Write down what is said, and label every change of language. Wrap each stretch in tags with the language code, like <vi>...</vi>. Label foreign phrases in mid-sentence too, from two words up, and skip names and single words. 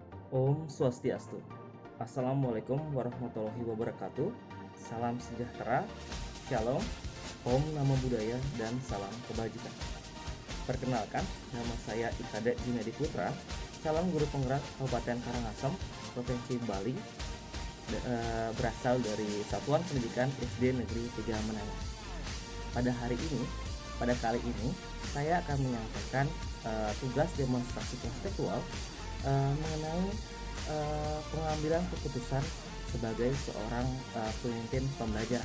<id>Om Swastiastu. Assalamualaikum warahmatullahi wabarakatuh. Salam sejahtera, Shalom, Om Namo Buddhaya, dan salam kebajikan. Perkenalkan, nama saya Ikade Junedi Putra, calon guru penggerak Kabupaten Karangasem, Provinsi Bali, berasal dari Satuan Pendidikan SD Negeri 3 Menengah. Pada kali ini, saya akan menyampaikan tugas demonstrasi konseptual mengenai pengambilan keputusan sebagai seorang pemimpin pembelajar.</id>